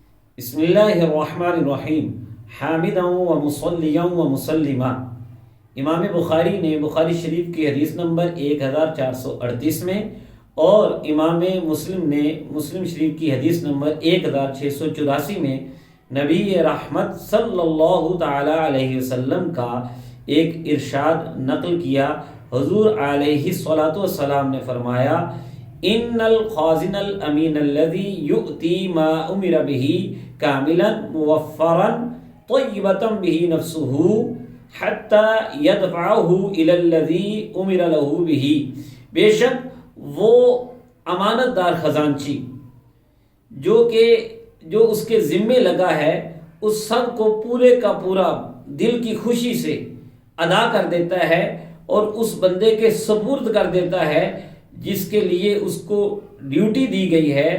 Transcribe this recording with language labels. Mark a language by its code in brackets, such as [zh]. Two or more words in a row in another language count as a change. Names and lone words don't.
[ar] بسم اللہ الرحمن الرحیم حامدا و مصلیا و مسلما۔ [ur] امام بخاری نے بخاری شریف کی حدیث نمبر 1438 میں اور امام مسلم نے مسلم شریف کی حدیث نمبر 1684 میں نبی رحمت [ar] صلی اللہ تعالی علیہ وسلم [ur] کا ایک ارشاد نقل کیا۔ [ar] حضور علیہ الصلوۃ والسلام [ur] نے فرمایا، [ar] ان الخازن الامین الذی یؤتی ما امر به کاملا موفرا طیبۃ به نفسه حتی یدفعه الی الذی امر له به۔ [ur] بے شک وہ امانت دار خزانچی جو اس کے ذمے لگا ہے، اس سب کو پورے کا پورا دل کی خوشی سے ادا کر دیتا ہے اور اس بندے کے سپرد کر دیتا ہے جس کے لیے اس کو ڈیوٹی دی گئی ہے۔